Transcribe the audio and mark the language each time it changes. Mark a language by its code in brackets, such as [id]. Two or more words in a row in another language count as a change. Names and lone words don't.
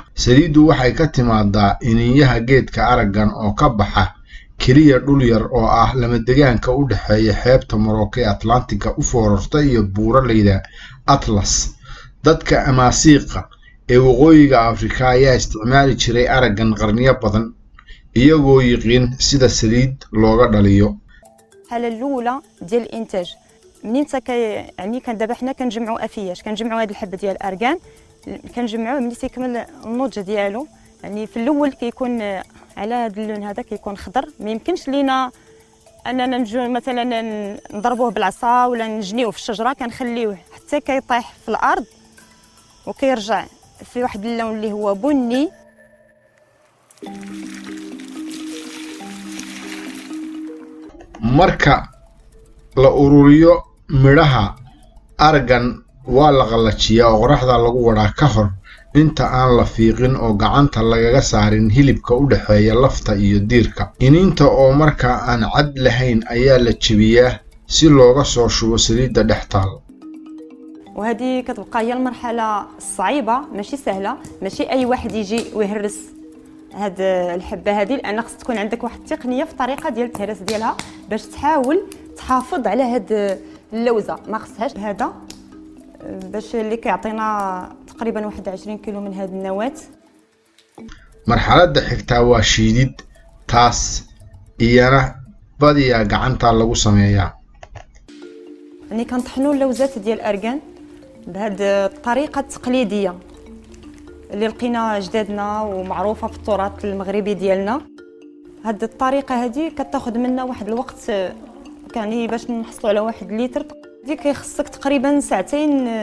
[so] Saliiddu waxay ka timaadaa iniinyaha geedka araggan oo ka baxa keliya dhul yar oo ah lamadegaanka u dhexeeya xeebta Morocco ee Atlantika u foorarta iyo buuraleyda Atlas. Dadka Amaasiiqa ee waqooyiga Afrika ayaa isticmaali jiray araggan qarniyo badan, iyagoo yiqiin sida saliid looga dhaliyo. [ar] الحالة الأولى ديال الإنتاج منين يعني كان دابا حنا كنجمعوا أفياش، كنجمعوا هاد الحبة ديال الأركان، كنجمعوه ملي تيكمل النضج ديالو. يعني في الأول كيكون على هاد اللون هذا كيكون خضر، ما يمكنش لينا أننا نجو مثلا نضربوه بالعصا ولا نجنيوه في الشجرة، كنخليوه حتى كيطيح في الأرض وكيرجع في واحد اللون اللي هو بني. [so] marka la ururiyo midhaha araggan waa la qalajiyaa oo qoraxda lagu wadaa ka hor inta aan la fiiqin oo gacanta lagaga saarin hilibka u dhexeeya lafta iyo diirka. Iniinta oo marka aan cad lahayn ayaa la jabiyaa si looga soo shubo saliidda dhex taal. [ar] وهذه كتبقى هي المرحلة الصعيبة، ماشي سهلة، ماشي أي واحد يجي ويهرس هاد الحبة هذه، لأن خص تكون عندك واحد التقنية في الطريقة ديال التهريس ديالها باش تحاول تحافظ على هاد اللوزة، ما خصهاش هذا باش اللي كيعطينا تقريبا 21 كيلو من هاد النواة. [so] marxaladda xigtaa waa shiidid, taas iyana badiyaa gacanta lagu sameeyaa. [ar] يعني كنطحنوا اللوزات ديال الأركان بهاد الطريقة التقليدية اللي لقينا جدادنا ومعروفة في التراث المغربي ديالنا. هاد الطريقة هذه كتاخذ منا واحد الوقت، يعني باش نحصلوا على 1 لتر دي كيخصك تقريبا ساعتين.